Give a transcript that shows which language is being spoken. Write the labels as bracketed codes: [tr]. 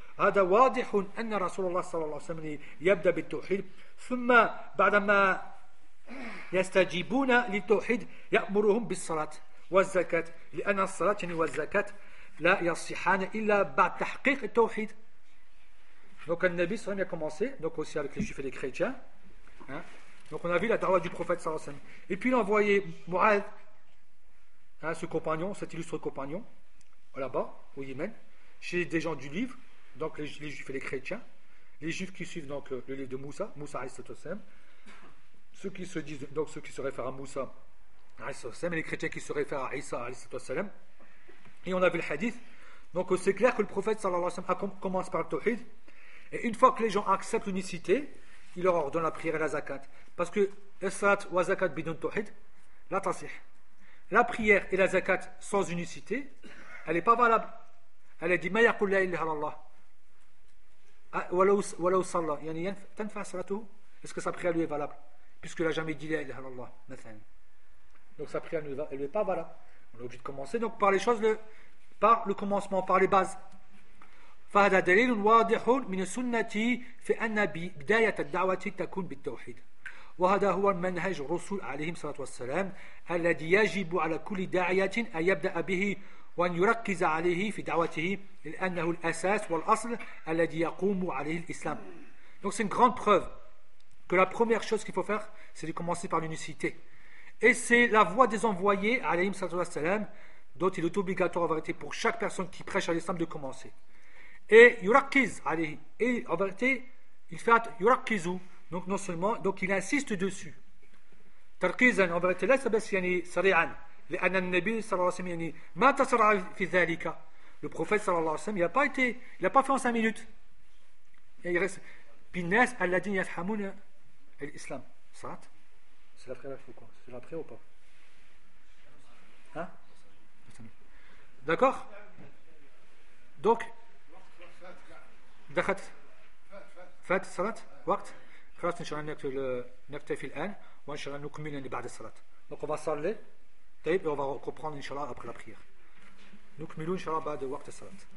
[ar] هذا واضح أن رسول الله صلى الله عليه وسلم يبدأ بالتوحيد ثم بعدما يستجيبون للتوحيد يأمرهم بالصلاة والزكاة لأن الصلاة والزكاة لا يصحان إلا بعد تحقيق التوحيد. [fr] Donc le Nabi صلى الله عليه وسلم a commencé donc aussi avec les Juifs et les Chrétiens, hein? Donc on a vu la dawa du prophète صلى الله عليه وسلم et puis il a envoyé Mu'adh, hein, ce compagnon, cet illustre compagnon là-bas au Yémen chez des gens du livre, donc les Juifs et les Chrétiens, les Juifs qui suivent donc le livre de Moussa, Moussa al-Sotosem, ceux qui se disent donc ceux qui se réfèrent à Moussa al-Sotosem et les Chrétiens qui se réfèrent à Isa al-Sotosem. Et on a vu le hadith, donc c'est clair que le prophète sallallahu alayhi wa sallam commence par le tawhid, et une fois que les gens acceptent l'unicité, il leur ordonne la prière et la zakat, parce que [ar] as-salat wa zakat bidun tawhid la tasih. [fr] La prière et la zakat sans unicité, elle n'est pas valable. Elle a dit [ar] ma yaqul la ilaha illallah ولو صلى يعني تنفع صلاته؟ [fr] Est-ce que sa prière lui est valable puisqu'il a jamais dit la ilaha illallah مثلا. Donc sa prière elle lui est pas valable. On est obligé de commencer donc par les choses, par le commencement, par les bases. [ar] فهذا دليل واضح من السنة في أن بداية الدعوة تكون بالتوحيد وهذا هو منهج الرسول عليهم الصلاة والسلام الذي يجب على كل داعية أن يبدأ به وأن يركز عليه في دعوته لأنه الأساس والأصل الذي يقوم عليه الإسلام. [fr] Donc c'est une grande preuve que la première chose qu'il faut faire c'est de commencer par l'unicité, et c'est la voie des envoyés عليهم الصلاة والسلام dont il est obligatoire en vérité pour chaque personne qui prêche à l'islam de commencer. [ar] Et يركز عليه, et en vérité il fait يركز, [fr] donc non seulement donc il insiste dessus [ar] تركيزا en vérité ليس بس يعني سريعا لأن النبي صلى الله عليه وسلم يعني ما تسرع في ذلك. [fr] Le prophète صلى الله عليه وسلم il a pas fait en 5 minutes. Et il reste [ar] بالناس الذين يفهمون الإسلام. [fr] صحت c'est la prière, quoi, c'est la prière ou pas, hein, d'accord. [ar] Donc دخلت فات الصلاة وقت خلاص ان شاء الله نكتفي الان وان شاء الله نكمل بعد الصلاة. [fr] Donc on va صلي et on va reprendre inshallah après la prière. [ar] Donc milou inshallah ba de waqt as-salat.